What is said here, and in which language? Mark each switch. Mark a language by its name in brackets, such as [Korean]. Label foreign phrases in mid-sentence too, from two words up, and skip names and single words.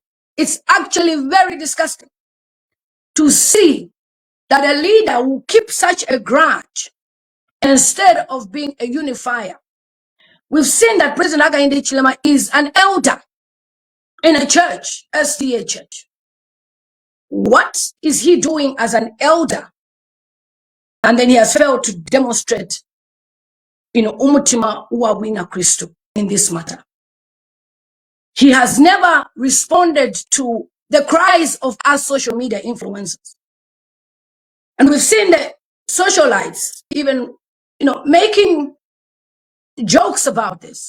[English] It's actually very disgusting to see that a leader will keep such a grudge instead of being a unifier. We've seen that President Hakainde Hichilema is an elder in a church, SDA church. What is he doing as an elder? And then he has failed to demonstrate, [Bemba] umutima uwawina Kristo [English] in this matter. He has never responded to the cries of us social media influencers. And we've seen the socialites even, making jokes about this.